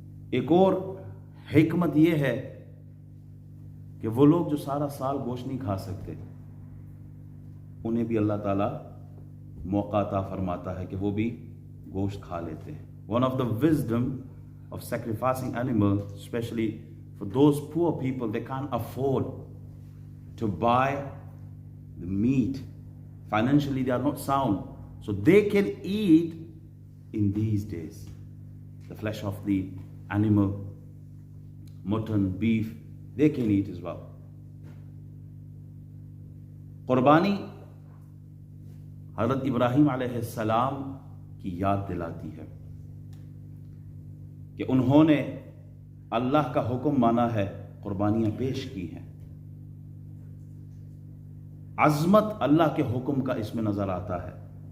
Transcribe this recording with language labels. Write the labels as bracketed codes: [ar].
[ur] ایک اور حکمت یہ ہے کہ وہ لوگ جو سارا سال گوشت نہیں کھا سکتے انہیں بھی اللہ تعالیٰ موقع عطا فرماتا ہے کہ وہ بھی گوشت کھا لیتے ہیں۔ [en] One of the wisdom of sacrificing animals, especially for those poor people, they can't afford to buy the meat. Financially they are not sound, so they can eat in these days the flesh of the animal, mutton, beef, they can eat as well. [ur] قربانی حضرت ابراہیم علیہ السلام کی یاد دلاتی ہے کہ انہوں نے اللہ کا حکم مانا ہے، قربانیاں پیش کی ہیں۔ عظمت اللہ کے حکم کا اس میں نظر آتا ہے۔